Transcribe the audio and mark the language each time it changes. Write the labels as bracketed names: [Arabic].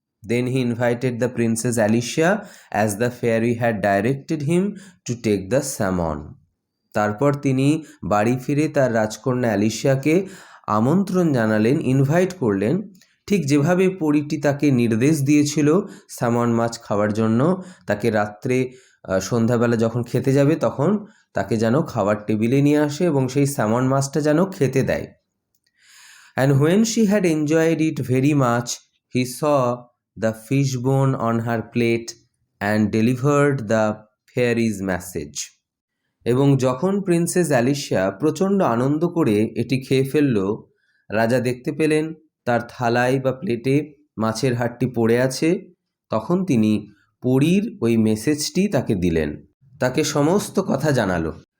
[English] Then he invited the princess Alicia as the fairy had directed him to take the salmon. [Bangla] তারপর তিনি বাড়ি ফিরে তার রাজকন্যা অ্যালিশিয়াকে আমন্ত্রণ জানালেন, ইনভাইট করলেন, ঠিক যেভাবে পরীটি তাকে নির্দেশ দিয়েছিল স্যামন মাছ খাওয়ার জন্য। তাকে রাত্রে সন্ধ্যাবেলা যখন খেতে যাবে তখন তাকে যেন খাবার টেবিলে নিয়ে আসে এবং সেই স্যামন মাছটা যেন খেতে দেয়। [English] And when she had enjoyed it very much, he saw the fish bone on her plate and delivered the fairy's message. [Bangla] এবং যখন প্রিন্সেস অ্যালিশিয়া প্রচণ্ড আনন্দ করে এটি খেয়ে ফেলল, রাজা দেখতে পেলেন তার থালায় বা প্লেটে মাছের হাড়টি পড়ে আছে। তখন তিনি পরীর ওই মেসেজটি তাকে দিলেন, তাকে সমস্ত কথা জানালো।